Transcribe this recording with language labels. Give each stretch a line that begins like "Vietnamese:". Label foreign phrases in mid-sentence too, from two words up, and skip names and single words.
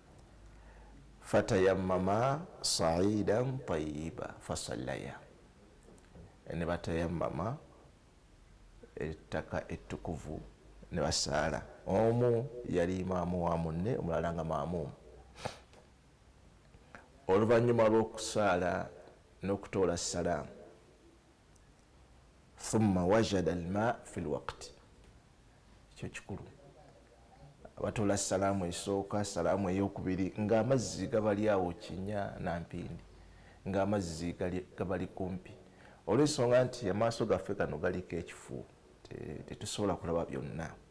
Arabic: فتيمما صعيدا طيبا فصليا,
Ganda: ne batayammama ettaka ettukuvu ne basaala. Omu yali imaamu wa munne, omulala nga maamuumu. Oluvannyuma lw'okusaala n'okutoola salaamu,
Arabic: ثم وجدا الماء في الوقت,
Ganda: ekyo kikulu. Batoola salaamu esooka, salaamu ey'okubiri, ng'amazzi gabali awo Kinya na Mpindi, ng'amazzi gabali kumpi, olw'ensonga nti amaaso gaffe gano galiko ekifu, tetusobola kulaba byonna.